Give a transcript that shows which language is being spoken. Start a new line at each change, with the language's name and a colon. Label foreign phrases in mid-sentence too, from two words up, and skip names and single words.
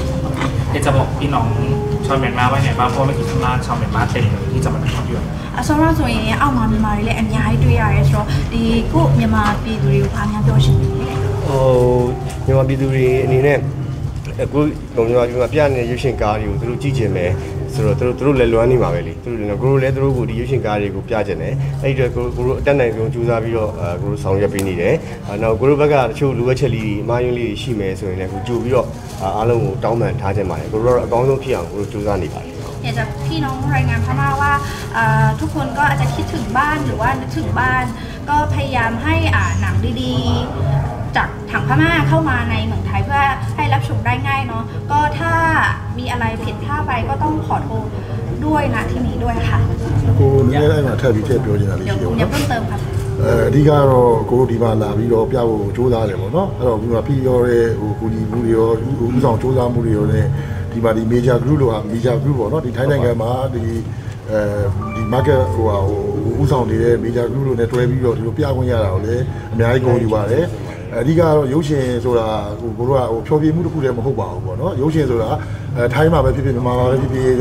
Thai: จะบอกพี่น้องชาวเมียนมาว่าไงบ้างเพราะเมื่อกี้ข้างล่างชาวเมียนมาเต็มเลยที่จะมาดูภาพยนตร์
Burmese: ဆိုတော့ဆိုရင်အောက်မှာမြန်မာတွေလည်းအများကြီးတွေ့ရတယ်ဆိုတော့ဒီကိုမြန်မာပြည်သူတွေကိုအားများပြောရှင်တယ် မြန်မာပြည်သူတွေအနေနဲ့အခုမြန်မာပြနေတဲ့ရုပ်ရှင်ကားတွေကိုသူတို့ကြည့်ချင်မယ်ဆိုတော့သူတို့လည်းလွမ်းနေမှာပဲလေသူတို့လည်းကိုဒီရုပ်ရှင်ကားတွေကိုပြချင်တယ်အဲ့ဒီတော့ကိုအတက်နိုင်ဆုံးကြိုးစားပြီးတော့ကိုဆောင်ရွက်ပေးနေတယ်နောက်ကိုဘက်ကတချို့လူဝက်ချက်လေးအမှားယွင်းလေးရှိမယ်ဆိုရင်လည်းကိုကြိုပြီးတော့အားလုံးကိုတောင်းပန်ထားခြင်းပါတယ်ကိုတို့အကောင်းဆုံးဖြစ်အောင်ကိုကြိုးစားနေပါတယ်
Thai: อยากจะพี่น้องรายงานพม่าว่าทุกคนก็อาจจะคิดถึงบ้านหรือว่านึกถึงบ้านก็พยายามให้หนังดีๆจากทางพม่าเข้ามาในเมืองไทยเพื่อให้รับชมได้ง่ายเนาะก็ถ้ามีอะไรผิดพลาดไปก็ต้องขอโทษด้วยนะที่นี้ด้วยค่ะ
Burmese: ကိုလည်းအဲ့မှာထပ်ပြီးထည့်ပြောနေတာလေးရှိတယ်
Thai: เดี๋ยวเพิ่มเติมครับ
Burmese: အဓိကတော့ကိုတို့ဒီမှာလာပြီးတော့ပြဖို့စူးစမ်းတယ်ပေါ့နော်အဲ့တော့ဒီမှာပြီးရောတဲ့ကူညီမှုတွေရောဥဆောင်စူးစမ်းမှုတွေရောလည်းဒီမှာဒီ
English: major group
Burmese: လို့ဟာ
English: major group
Burmese: ပေါ့နော်ဒီထိုင်းနိုင်ငံမှာဒီ market ဥဆောင်နေတဲ့
English: major group
Burmese: လို့နဲ့တွဲပြီးတော့ဒီလိုပြခွင့်ရတာကိုလည်းအများကြီးကိုယူပါတယ်အဓိကတော့ရုပ်ရှင်ဆိုတာကိုတို့ကဖြောပြမှုတစ်ခုတည်းမဟုတ်ပါဘူးပေါ့နော်ရုပ်ရှင်ဆိုတာထိုင်းမှာပဲဖြစ်ဖြစ်မြန်မာမှာပဲဖြစ်ဖြစ်ရု